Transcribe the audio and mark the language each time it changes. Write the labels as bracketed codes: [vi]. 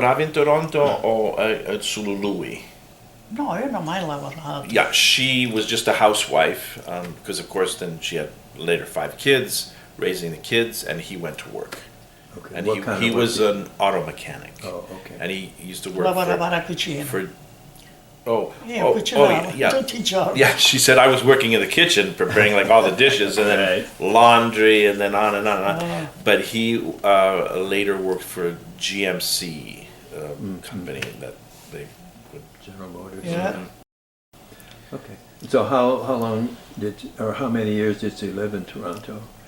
[it] lavoravi in Toronto o solo lui? No, io non ho mai lavorato. [en] Yeah, she was just a housewife because, of course, then she had later 5 kids, raising the kids, and he went to work. Okay. And What kind he of work was did- an auto mechanic, Oh, okay. and he used to work [it] Lavorava alla cucina. Io cucinavo tutti i giorni. [en] Yeah, she said I was working in the kitchen preparing like all the dishes and then Right. laundry and then on and on and on. Oh. But he later worked for GMC company that they would. General Motors. Yeah. Okay. So how long or how many years did she live in Toronto?